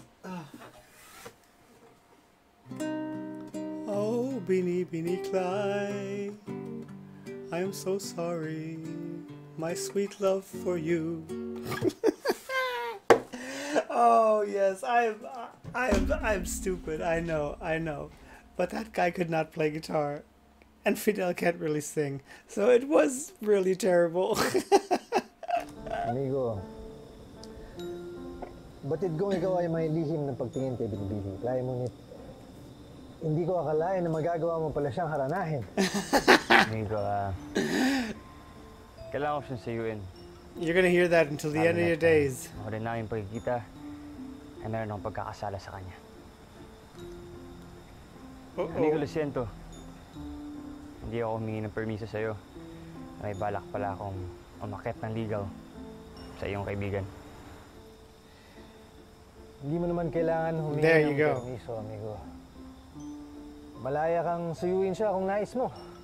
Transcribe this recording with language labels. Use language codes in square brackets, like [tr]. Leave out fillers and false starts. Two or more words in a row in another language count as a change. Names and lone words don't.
[en] Oh, Beanie Clyde, I am so sorry, my sweet love for you. Oh yes, I'm stupid. I know, but that guy could not play guitar, and Fidel can't really sing, so it was really terrible. [tl] Amigo, batid kong ikaw ay may lihim ng pagtingin kay Binibining Clyde, ngunit hindi ko akalain na magagawa mo pala siyang haranahin. Amigo, kailangan ko siyang sayuin. [en] You're gonna hear that until the end of your days. [tl] Ako rin namin pagkikita ay meron akong pagkakasala sa kanya. [es] Amigo, lo siento. [tl] Hindi ako humingi ng permiso sa'yo. May balak pala akong umakyat ng ligaw sa iyong kaibigan. Hindi mo naman kailangan humingi ng permiso, amigo. Malaya kang suyuin siya kung nais mo.